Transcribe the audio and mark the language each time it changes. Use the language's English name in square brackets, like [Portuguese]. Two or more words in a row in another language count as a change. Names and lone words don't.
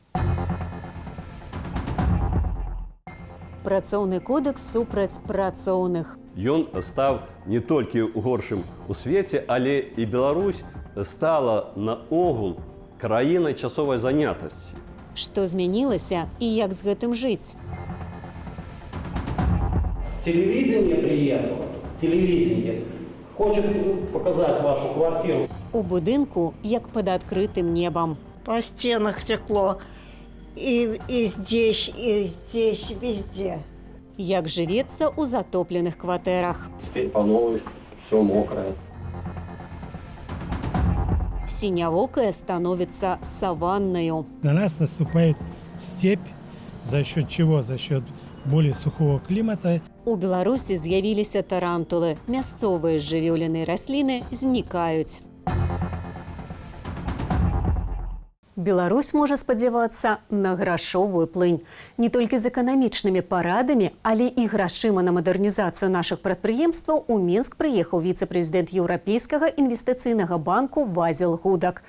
[Belarusian] Працоўны кодэкс супраць працоўных. Ён стаў не толькі горшым у свеце, але і Беларусь стала наогул краінай часовай занятасці. Што змянілася і як з гэтым жыць? [Russian] Телевидение приехало. Телевидение хочет показать вашу квартиру. [Belarusian] У будынку, як пад адкрытым небам. [Russian] По стенах текло. И здесь, везде. [Belarusian] Як жывецца ў затопленых кватэрах. [Russian] Теперь по новой все мокрое. Синявокая становится саванною. На нас наступает степь. За счет чего? За счет более сухого климата. [Belarusian] У Беларусі з'явіліся тарантулы. Мясцовыя жывёліныя расліны знікаюць. Беларусь можа спадзявацца на грашовую плынь. Не толькі з эканамічнымі парадамі, але і грашыма на мадэрнізацыю нашых прадпрыемстваў у Мінск прыехаў віцэ-прэзідэнт Еўрапейскага інвестыцыйнага банку Вазіл Гудак.